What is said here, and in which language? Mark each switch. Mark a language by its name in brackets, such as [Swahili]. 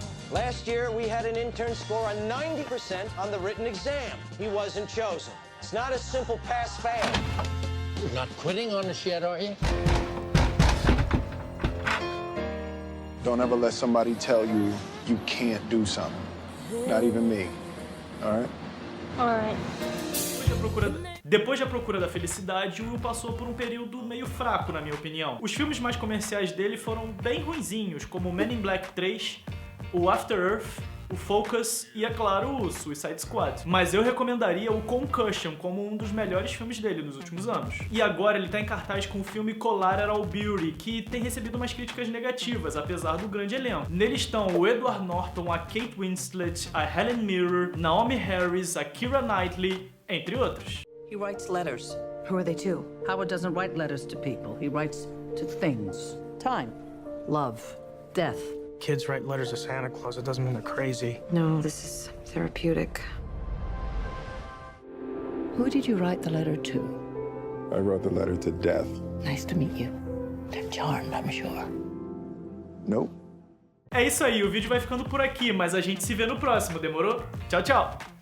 [English] Last year, we had an intern score a 90% on the written exam. He wasn't chosen. It's not a simple pass-fail. You're not quitting on us yet, are you? Don't ever let somebody tell you you can't do something. Not even me. All right? Alright. [Portuguese] Depois de A Procura da Felicidade, o Will passou por um período meio fraco, na minha opinião. Os filmes mais comerciais dele foram bem ruinzinhos, como Men in Black 3, o After Earth, o Focus e, é claro, o Suicide Squad. Mas eu recomendaria o Concussion como um dos melhores filmes dele nos últimos anos. E agora ele tá em cartaz com o filme Collateral Beauty, que tem recebido umas críticas negativas, apesar do grande elenco. Nele estão o Edward Norton, a Kate Winslet, a Helen Mirren, Naomi Harris, a Keira Knightley, entre outros. [English] He writes letters. Who are they to? Howard doesn't write letters to people. He writes to things. Time, love, death. Kids write letters to Santa Claus. It doesn't mean they're crazy. No, this is therapeutic. Who did you write the letter to? I wrote the letter to death. Nice to meet you. They're charmed, I'm sure. Nope. [Portuguese] É isso aí, o vídeo vai ficando por aqui, mas a gente se vê no próximo, demorou? Tchau, tchau!